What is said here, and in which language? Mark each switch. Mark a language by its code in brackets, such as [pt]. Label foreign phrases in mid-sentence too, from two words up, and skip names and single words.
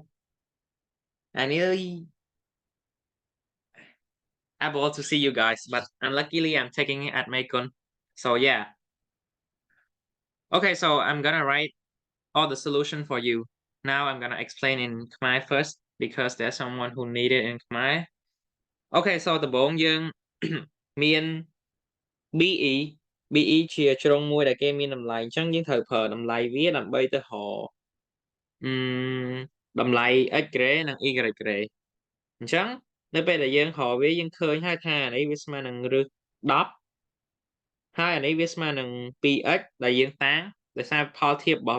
[en] I nearly able to see you guys, but unluckily I'm taking it at Macon. So yeah. Okay, so I'm gonna write all the solution for you. Now I'm gonna explain in Khmer first because there's someone who need it in Khmer. Okay, so [km] ដំបូងយើង មាន [en] BE BE [km] ជាជ្រុងមួយដែលគេមានតម្លៃអញ្ចឹងយើងត្រូវប្រើតម្លៃវាដើម្បីទៅរកតម្លៃ [en] x grade [km] និង [en] y grade [km] អញ្ចឹងនៅពេលដែលយើងរកវាយើងឃើញហើយថាអានេះវាស្មើនឹងរឹស10ហើយអានេះវាស្មើនឹង 2x ដែលយើងតាំងដោយសារផលធៀបរបស់